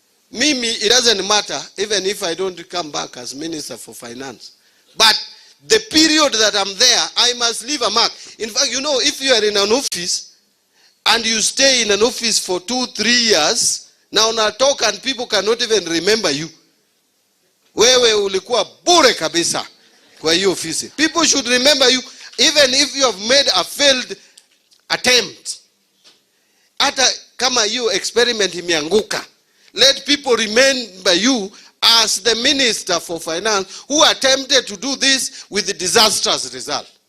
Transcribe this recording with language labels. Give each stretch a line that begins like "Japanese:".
English: Mimi, it doesn't matter even if I don't come back as Minister for Finance. But the period that I'm there, I must leave a mark. In fact, you know, if you are in an office and you stay in an office for 2-3 years, now talk and people cannot even remember you.
Swahili: Wewe ulikuwa bure kabisa kwa hiyo ofisi.
English: People should remember you even if you have made a failed attempt.
Swahili: Hata kama hiyo experiment imeanguka.
English: Let people remember you as the Minister for Finance who attempted to do this with the disastrous result.